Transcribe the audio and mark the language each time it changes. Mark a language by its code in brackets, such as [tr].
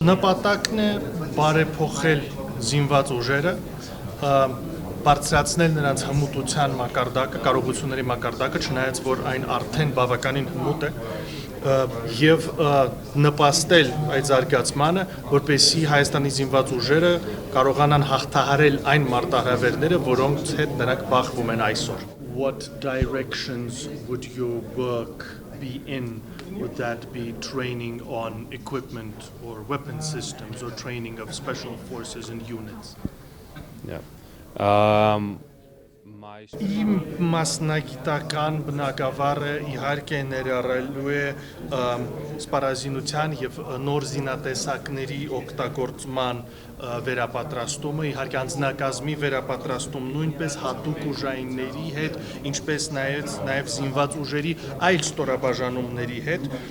[hy] Նպատակն է բարեփոխել զինված ուժերը, բարձրացնել նրանց հմտության մակարդակը, կարողությունների մակարդակը, չնայած որ այն արդեն բավականին հմուտ է, եւ նպաստել այդ զարգացմանը, որպեսզի Հայաստանի զինված ուժերը կարողանան հաղթահարել այն մարտահրավերները, որոնց հետ նրանք բախվում են այսօր. [en] What directions would your work be in? Would that be training on equipment or weapon systems or training of special forces and units? Yeah. [hy] Իմ մասնագիտական բնագավառը իհարկե ներառելու է սպառազինության եւ նոր զինատեսակների օգտագործման վերապատրաստումը, իհարկե անձնակազմի վերապատրաստում, նույնպես հատուկ ուժայինների հետ, ինչպես նաեւ զինված ուժերի այլ ստորաբաժանումների հետ,